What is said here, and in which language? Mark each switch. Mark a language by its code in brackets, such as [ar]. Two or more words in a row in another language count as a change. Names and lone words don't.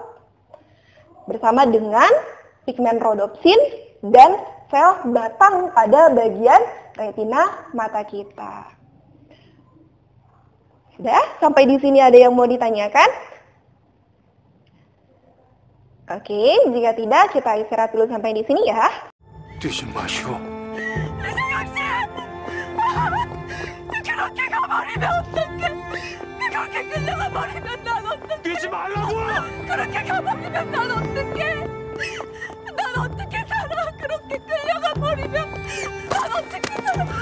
[id] Bersama dengan pigmen rodopsin dan sel batang pada bagian retina mata kita. Sudah? Sampai di sini ada yang mau ditanyakan? Oke, jika tidak kita istirahat dulu sampai di sini ya. [ko] 뛰지 마시오. 그렇게 가버리면 어떡해? 그렇게 끌려가 버리면 난 어떡해? 뛰지 말라고! 그렇게 가버리면 난 어떡해? 난 어떻게 살아? 그렇게 끌려가 버리면 난 어떻게 살아?